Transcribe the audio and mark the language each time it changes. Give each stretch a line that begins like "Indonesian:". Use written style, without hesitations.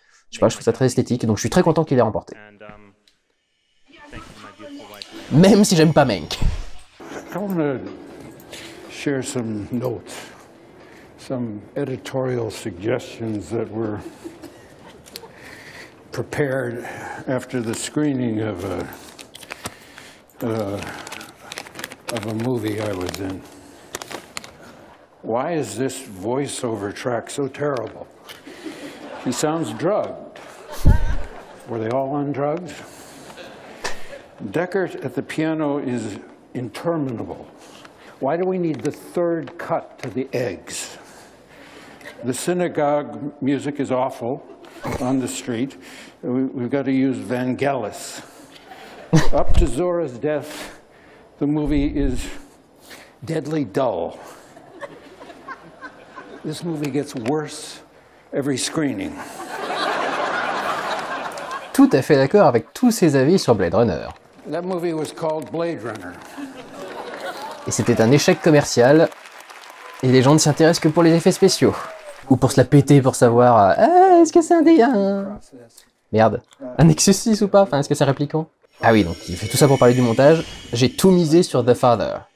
French: Je sais pas, je trouve ça très esthétique, donc je suis très content qu'il ait remporté. Même si j'aime pas Mank.
English: I want to share some notes, some editorial suggestions that were prepared after the screening of a movie I was in. Why is this voiceover track so terrible? He sounds drugged. Were they all on drugs? Deckert at the piano is interminable. Why do we need the third cut to the eggs? The synagogue music is awful on the street. We've got to use Vangelis. Up to Zora's death, the movie is deadly dull. This movie gets worse every screening.
French: Tout à fait d'accord avec tous ses avis sur Blade Runner.
English: That movie was called Blade Runner.
French: Et c'était un échec commercial, et les gens ne s'y intéressent que pour les effets spéciaux. Ou pour se la péter pour savoir, est-ce que c'est Merde, un Nexus 6 ou pas? Enfin, est-ce que c'est répliquant? Ah oui, donc il fait tout ça pour parler du montage. J'ai tout misé sur The Father.